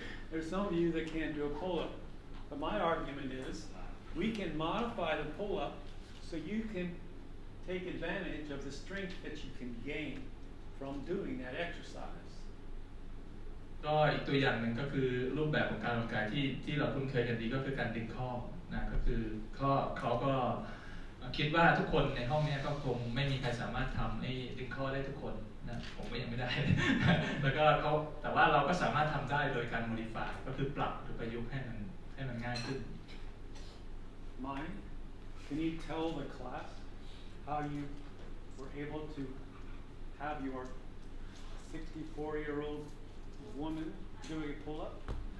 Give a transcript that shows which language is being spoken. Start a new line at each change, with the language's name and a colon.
English: There's some of you that can't do a pull-up. But my argument is we can modify the pull-up so you can take advantage of the strength that you can gain from doing that exercise.
Thai: ก็อีกตัวอย่างหนึ่งก็คือรูปแบบของการออกกำลังกายที่เราคุ้นเคยกันดีก็คือการดึงข้อนะก็คือเขาก็คิดว่าทุกคนในห้องนี้ก็คงไม่มีใครสามารถทำให้ดึงข้อได้ทุกคนนะผมก็ยังไม่ได้ แล้วก็แต่ว่าเราก็สามารถทำได้โดยการ modify ก็คือปรับหรือประยุกต์ให้มันง่ายขึ้น
English: Mine, can you tell the class how you were able to have your 64-year-old woman doing a pull-up?